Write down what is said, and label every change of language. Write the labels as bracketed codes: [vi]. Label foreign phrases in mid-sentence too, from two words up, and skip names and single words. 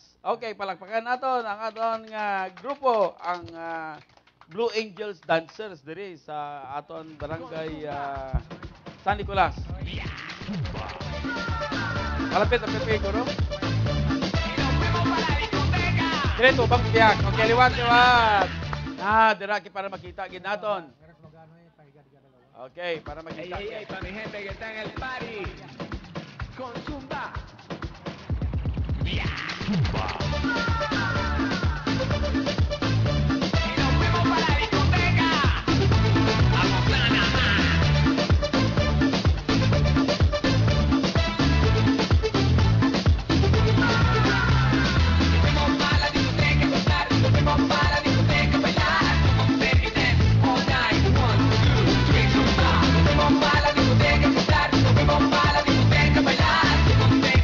[hil] Okay, palakpakan naton ang aton nga grupo, ang Blue Angels Dancers diri sa aton barangay San Nicolas. Malapit ang pepe ko, no? Direto, bang tiyak. Okay, liwat. Diraki para makita gid naton. Okay, para makita. [es] Hey, para mi gente que está en el party. Con Zumba. Zumba. Y nos fuimos para la discoteca. A Montana. Fuimos para la discoteca a gozar. Fuimos para la discoteca a bailar. [en] Baby dance all night. 1, 2, 3, [es] Zumba. Fuimos para la discoteca a gozar. Fuimos para la discoteca a bailar.